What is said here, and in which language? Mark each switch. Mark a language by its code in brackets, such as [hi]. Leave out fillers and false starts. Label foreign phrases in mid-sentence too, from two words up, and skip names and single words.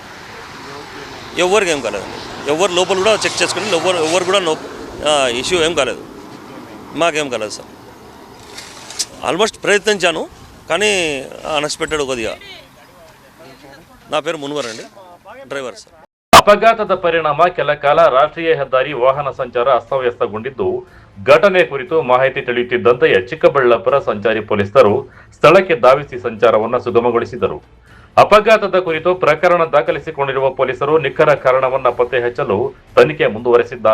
[te] ఎవరికి ఏం కాలేదండి. ఎవరు లోపల కూడా చెక్ చేసుకుని ఎవరు కూడా ఇష్యూ ఏం కాలేదు. మాకేం కాలేదు సార్. ఆల్మోస్ట్ ప్రయత్నించాను, కానీ అన్ఎక్స్పెక్టెడ్ కొద్దిగా. నా పేరు మున్వర్ అండి, [en] driver sir. [kn] ಅಪಘಾತದ ಪರಿಣಾಮ ಕೆಲ ಕಾಲ ರಾಷ್ಟ್ರೀಯ ಹೆದ್ದಾರಿ ವಾಹನ ಸಂಚಾರ ಅಸ್ತವ್ಯಸ್ತಗೊಂಡಿದ್ದು, ಘಟನೆ ಕುರಿತು ಮಾಹಿತಿ ತಿಳಿಯುತ್ತಿದ್ದಂತೆಯೇ ಚಿಕ್ಕಬಳ್ಳಾಪುರ ಸಂಚಾರಿ ಪೊಲೀಸರು ಸ್ಥಳಕ್ಕೆ ಧಾವಿಸಿ ಸಂಚಾರವನ್ನು ಸುಗಮಗೊಳಿಸಿದರು. ಅಪಘಾತದ ಕುರಿತು ಪ್ರಕರಣ ದಾಖಲಿಸಿಕೊಂಡಿರುವ ಪೊಲೀಸರು ನಿಖರ ಕಾರಣವನ್ನು ಪತ್ತೆ ಹಚ್ಚಲು ತನಿಖೆ ಮುಂದುವರೆಸಿದ್ದಾರೆ.